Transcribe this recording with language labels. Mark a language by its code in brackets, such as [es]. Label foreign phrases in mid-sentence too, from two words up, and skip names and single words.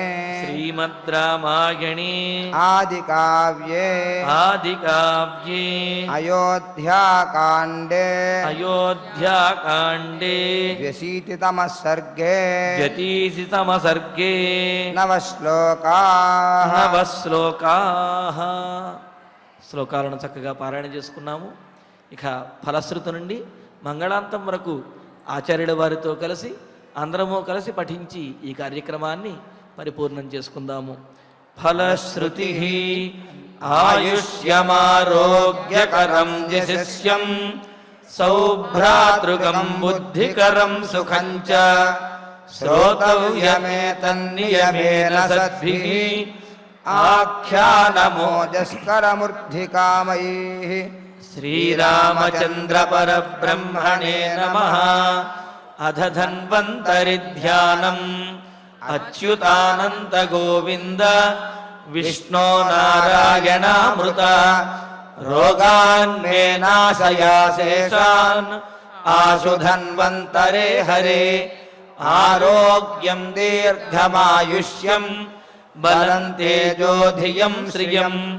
[sa] श्रीमद् रामायणे आदिकाव्ये आदिकाव्ये अयोध्याकाण्डे अयोध्याकाण्डे 20तमः सर्गे 20तमः सर्गे 9 श्लोकाः [te] 9 శ్లోకాः శ్లోకాలను చక్కగా పారాయణ చేసుకున్నాము. ఇక ఫలశ్రుతి నుండి మంగళాంతం వరకు ఆచార్యుల వారితో కలిసి అందరము కలిసి పఠించి ఈ కార్యక్రమాన్ని పరిపూర్ణం చేసుకుందాము. [sa] ఫలశ్రుతి ఆయుష్యమారోగ్యకరం యశస్యం సౌభ్రాతృకం బుద్ధికరం సుఖం చ శ్రోతవ్యమేతన్నియమేన సద్భిః आख्यानमोजस्करमूर्धिकामैः श्रीरामचंद्र परब्रह्मणे नमः. अध धन्वन्तरि ध्यानम् అచ్యుతానంత గోవింద విష్ణో నారాయణామృత రోగాన్ మే నాశయాశేషాన్ ఆశు ధన్వంతరే హరే ఆరోగ్యం దీర్ఘమాయుష్యం బలం తేజోధియం శ్రియం